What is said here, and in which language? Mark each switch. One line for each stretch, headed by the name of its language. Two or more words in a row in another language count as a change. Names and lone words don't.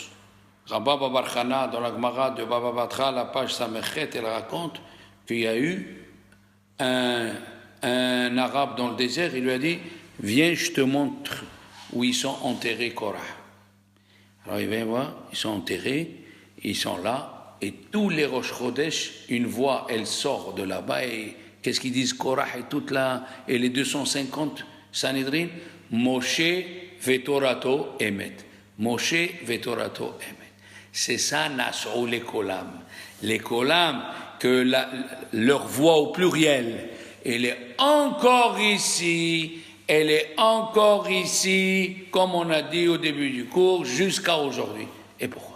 French: Rabba Babar Chana, dans la Gemara de Baba Batra, la page Samechet, elle raconte qu'il y a eu un arabe dans le désert, il lui a dit, viens, je te montre où ils sont enterrés Korah. Alors il vient voir, ils sont enterrés, ils sont là, et tous les
Hebrew: ראש חודש,
French: une voix, elle sort de là-bas, et qu'est-ce qu'ils disent Korah et toute là, et les 250 Sanhedrin,
Hebrew: משה ותורתו אמת. משה ותורתו אמת.
French: C'est ça, Nas'u les kolam. Les kolam, que leur voix au pluriel, elle est encore ici, comme on a dit au début du cours, jusqu'à aujourd'hui. Et pourquoi?